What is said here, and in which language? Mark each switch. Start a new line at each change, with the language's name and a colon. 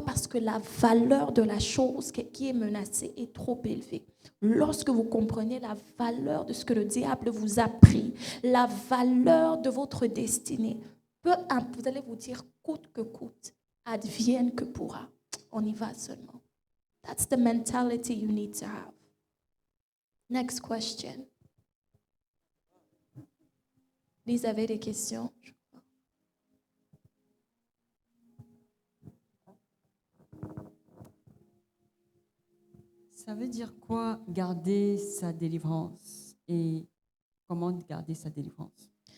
French: Parce que la valeur de la chose qui est menacée est trop élevée. Lorsque vous comprenez la valeur de ce que le diable vous a pris, la valeur de votre destinée, vous allez vous dire coûte que coûte, advienne que pourra. On y va seulement.
English: That's the mentality you need to have. Next question.
French: Vous avez des questions? Ça veut dire quoi garder sa délivrance et comment garder sa délivrance?